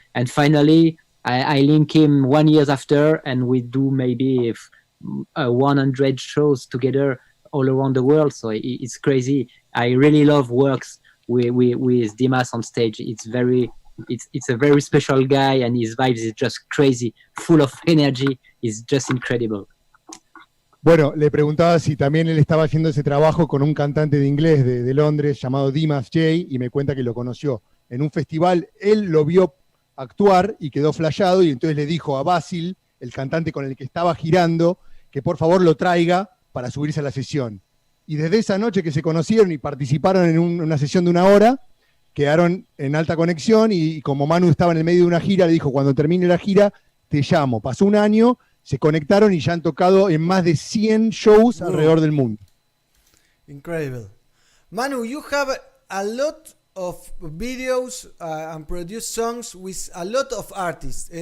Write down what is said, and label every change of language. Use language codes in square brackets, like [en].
[en] And finally, I link him 1 year after, and we do maybe 100 shows together all around the world. So it's crazy. I really love works with Dimas on stage. It's a very special guy, and his vibes is just crazy, full of energy. It's just incredible. [es] Bueno, le preguntaba si también él estaba haciendo ese trabajo con un cantante de inglés de Londres llamado Dimas J, y me cuenta que lo conoció en un festival. Él lo vio actuar y quedó flashado, y entonces le dijo a Basil, el cantante con el que estaba girando, que por favor lo traiga para subirse a la sesión. Y desde esa noche que se conocieron y participaron en una sesión de 1 hora, quedaron en alta conexión, y como Manu estaba en el medio de una gira, le dijo, cuando termine la gira, te llamo. Pasó 1 año, se conectaron y ya han tocado en más de 100 shows alrededor del mundo. [en] Incredible. Manu, you have a lot of videos and produced songs with a lot of artists.